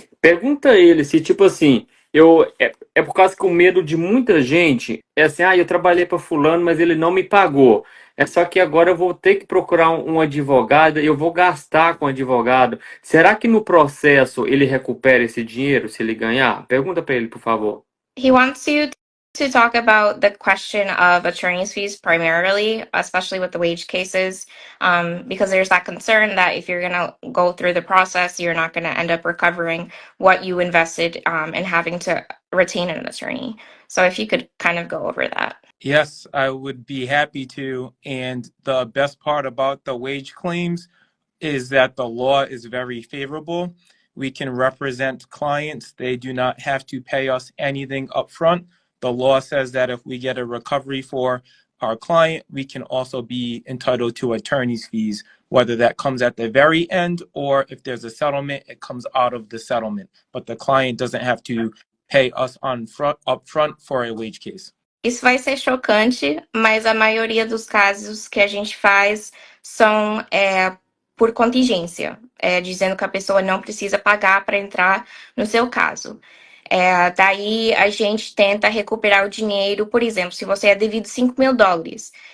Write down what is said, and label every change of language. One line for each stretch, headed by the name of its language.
Portuguese: Pergunta a ele se, tipo assim, é por causa que o medo de muita gente é assim, eu trabalhei para fulano, mas ele não me pagou. É só que agora eu vou ter que procurar um advogado e eu vou gastar com o advogado. Será que no processo ele recupera esse dinheiro se ele ganhar? Pergunta para ele, por favor.
English: He wants you to talk about the question of attorney's fees primarily, especially with the wage cases, because there's that concern that if you're going to go through the process, you're not going to end up recovering what you invested in having to retain an attorney. So if you could kind of go over that. Yes, I would be happy to. And the best part about the wage claims is that the law is very favorable. We can represent clients. They do not have to pay us anything up front. The law says that if we get a recovery for our client, we can also be entitled to attorney's fees, whether that comes at the very end or if there's a settlement, it comes out of the settlement. But the client doesn't have to pay us up front for a wage case.
Portuguese: Isso vai ser chocante, mas a maioria dos casos que a gente faz são por contingência, dizendo que a pessoa não precisa pagar para entrar no seu caso. Daí a gente tenta recuperar o dinheiro, por exemplo, se você é devido $5.000,